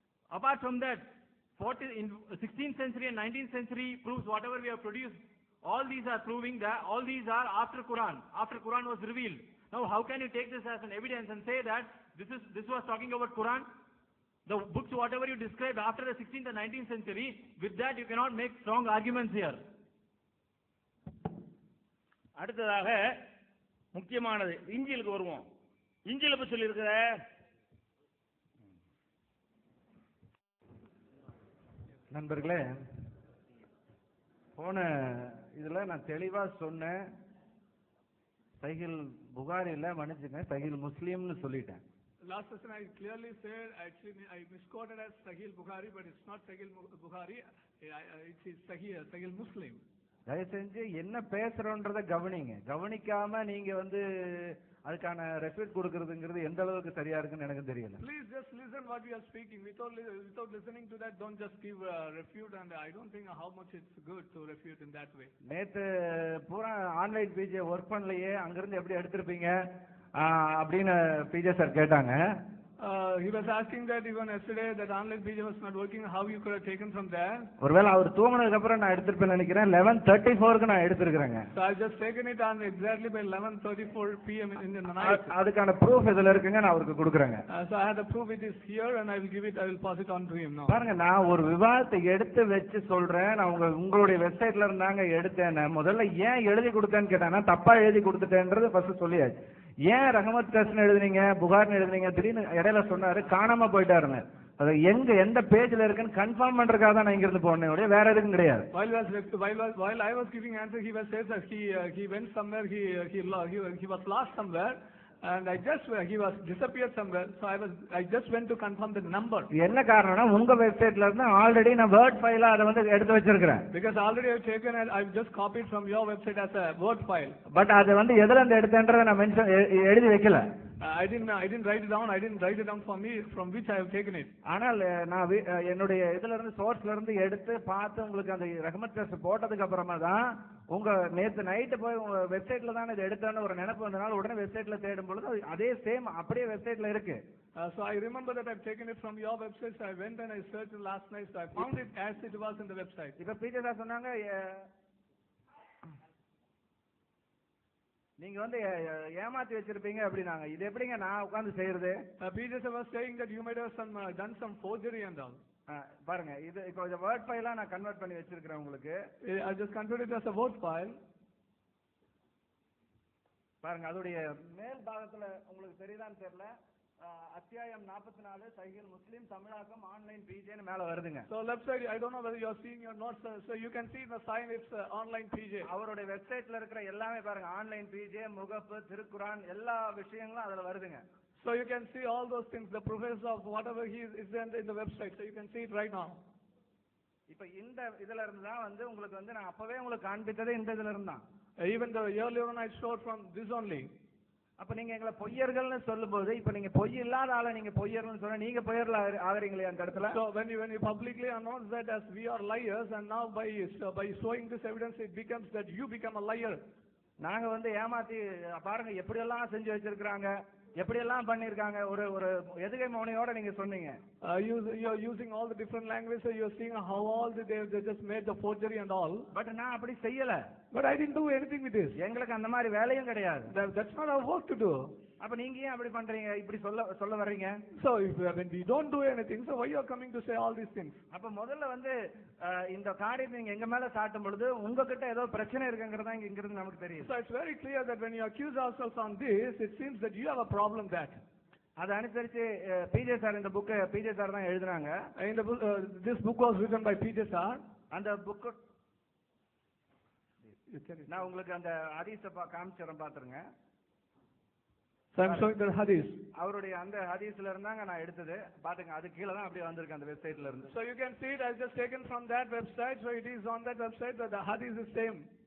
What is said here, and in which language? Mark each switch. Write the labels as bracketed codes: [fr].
[en] Apart from that, in 16th century and 19th century proofs, whatever we have produced, all these are proving that all these are after Quran was revealed. Now how can you take this as an evidence and say that this was talking about Quran? The books whatever you described after the 16th and 19th century, with that you cannot make strong arguments here. [ta] அடுத்ததாக முக்கியமானது இஞ்சிலுக்கு வருவோம். இஞ்சில பத்தி சொல்லியிருக்கிற நண்பர்களே, போன இதுல நான் தெளிவா சொன்னேன், சஹீல் புகாரில மன்னிச்சுங்க, சஹீல் முஸ்லிம்னு சொல்லிட்டேன். [en] Last session I clearly said, actually I misquoted as Sahih Bukhari, but it's not Sahih Bukhari, it's Sahih Muslim. [ta] தயவு செஞ்சு என்ன பேசுறோன்றத கவனிங்க. கவனிக்காம நீங்க அதுக்கான ரெஃப்யூட் கொடுக்கறதுங்கிறது எந்த அளவுக்கு சரியா இருக்குன்னு எனக்கு தெரியல. [en] Please just listen what we are speaking. Without listening to that, don't just give refute, and I don't think how much it's good to refute in that way. [ta] நேத்து பூரா ஆன்லைன் பிஜே ஒர்க் பண்ணலையே, அங்கிருந்து எப்படி எடுத்திருப்பீங்க அப்படின்னு PJ sir கேட்டாங்க. [en] He was asking that even yesterday that online PJ was not working, how you could have taken from there. [ta] ஒருவேளை அவர் தூங்குனதுக்கு அப்புறம் நான் எடுத்துப்பேன்னு நினைக்கிறேன். 11:34க்கு நான் எடுத்துக்கிறேங்க. [en] So I just taken it on exactly by 11:34 p.m. in the night. [ta] அதுக்கான proof இதுல இருக்குங்க, நான் அவருக்கு கொடுக்குறேங்க. [en] So I had the proof, it is here, and I will pass it on to him now. [ta] பாருங்க, நான் ஒரு விவாதத்தை எடுத்து வச்சு சொல்றேன். நான் உங்களுடைய வெப்சைட்ல இருந்தாங்க எடுத்தேன். முதல்ல ஏன் எழுதி கொடுத்தேன்னு கேட்டாங்கன்னா, தப்பா எழுதி கொடுத்துட்டேன்றது ஃபர்ஸ்ட் சொல்லியாச்சு. ஏன் ரஹமத் கஸ்னு எழுதுனீங்க, புகார்னு எழுதுனீங்க, திடீர்னு இடையில சொன்னாரு காணாம போயிட்டாருன்னு. அது எந்த பேஜ்ல இருக்குன்னு கன்ஃபார்ம் பண்றதுக்காக தான் நான் இங்க இருந்து போனேன், வேற எதுவும் கிடையாது. [en] While I was giving answer, he was said that he went somewhere, he was lost somewhere, and he was disappeared somewhere, so I just went to confirm the number. [ta] என்ன காரணம்னா, உங்க வெப்சைட்ல இருந்து ஆல்ரெடி நான் வேர்ட் ஃபைலா அதை எடுத்து வச்சிருக்கேன். [en] Because already I've taken and I've just copied from your website as a word file. [ta] But அது எதுல இருந்து எடுத்தேன்றதை நான் மென்ஷன் எழுதி வைக்கல. [en] I didn't write it down. I didn't write it down for me from which I have taken it. [ta] ஆனால் நான் என்னுடைய இதுல இருந்து சோர்ஸ்ல இருந்து எடுத்து பார்த்து உங்களுக்கு அந்த ரஹமத் டெஸ்ட் போட்டதுக்கு அப்புறமா தான் உங்க நேத்து நைட்டு போய் உங்க வெப்சைட்ல தான் இது எடுத்தேன்னு ஒரு நினைப்பு வந்தனால உடனே வெப்சைட்ல தேடும் பொழுது அதே சேம் அப்படியே வெப்சைட்ல இருக்கு. [en] So I remember that I've taken it from your website. So I went and I searched last night. So I found it as it was in the website. [ta] இப்ப பீட்டர் சார் சொன்னாங்க, நீங்க ஏமாத்தி வச்சிருப்பீங்க அப்படினாங்க. இது எப்படிங்க நான் உட்கார்ந்து செய்யறது? [en] Peter was saying that you might have done some forgery and all. [ta] பாருங்க, இது இப்போ இந்த வேர்ட் ஃபைலா நான் கன்வர்ட் பண்ணி வச்சிருக்கேன் உங்களுக்கு. [en] I just converted it as a word file. [ta] பாருங்க, அதோடைய மேல் பாகத்துல உங்களுக்கு தெரியுதான்னு தெரியல, அத்தியாயம் 44 சஹீல் முஸ்லிம் தமிழாக்கம் ஆன்லைன் பிஜேன்னு மேல வருதுங்க. [en] So left side, I don't know whether you are seeing your notes, so you can see the sign, it's online PJ. [ta] அவருடைய வெப்சைட்ல இருக்கிற எல்லாமே பாருங்க, ஆன்லைன் பிஜே, முகப்பு, திருக்குரான் எல்லா விஷயங்களும் அதுல வருதுங்க. [en] So you can see all those things, the proofs of whatever he is in the website, so you can see it right now. [ta] இப்ப இந்த இதுல இருந்து தான் உங்களுக்கு நான் அப்பவே உங்களுக்கு காண்பித்ததே இந்த இதுல இருந்தா. [en] Even the earlier one I showed from this only. [ta] அப்ப நீங்க எங்களை பொய்யர்கள்னு சொல்லும்போது, இப்ப நீங்க பொய் இல்லாத ஆளை நீங்க பொய்யர்கள்னு சொன்னா நீங்க பொய்யர்கள் ஆகிறீங்களே அந்த இடத்துல. [en] So when you publicly announce that as we are liars, and now by showing this evidence it becomes that you become a liar. [ta] நாங்க வந்து ஏமாத்தி பாருங்க எப்படியெல்லாம் செஞ்சு வச்சிருக்காங்க, எப்படியெல்லாம் பண்ணிருக்காங்க. ஒரு ஒரு எதுகை மௌனியோட நீங்க சொன்னீங்க. [en] You're using all the different languages, so you're seeing how all they just made the forgery and all. [ta] But நான் அப்படி செய்யல. [en] But I didn't do anything with this. [ta] எங்களுக்கு அந்த மாதிரி வேலையும் கிடையாது. [en] That's not our work to do. [ta] அப்ப நீங்க ஏன் அப்படி பண்றீங்க, இப்படி சொல்ல வர்றீங்க? [en] So when we don't do anything, so why you are coming to say all these things? [ta] அப்ப முதல்ல வந்து இந்த காரியத்தை நீங்க எங்க மேல சாட்டும் பொழுது உங்ககிட்ட ஏதோ பிரச்சனை இருக்குங்கிறதா இங்க இருந்து நமக்கு தெரியும். [en] So it's very clear that when you accuse ourselves on this, it seems that you have a problem that. [ta] அதை அனுசரிச்சு பிஜே சார் இந்த புக் பிஜே சார் தான் எழுதினாங்க. [en] This book was written by PJ sir. [ta] அந்த book நான் உங்களுக்கு அந்த ஹதீஸை காமிச்சிடறேன் பாத்துருங்க. [en] So I'm showing the hadith. [ta] அவருடைய அந்த ஹதீஸ்ல இருந்தாங்க நான் எடுத்தது. பாத்துங்க, அது கீழ தான் அப்படியே வந்திருக்கு அந்த வெப்சைட்ல இருந்து. [en] So you can see it, I just taken from that website, so it is on that website that the hadith is same.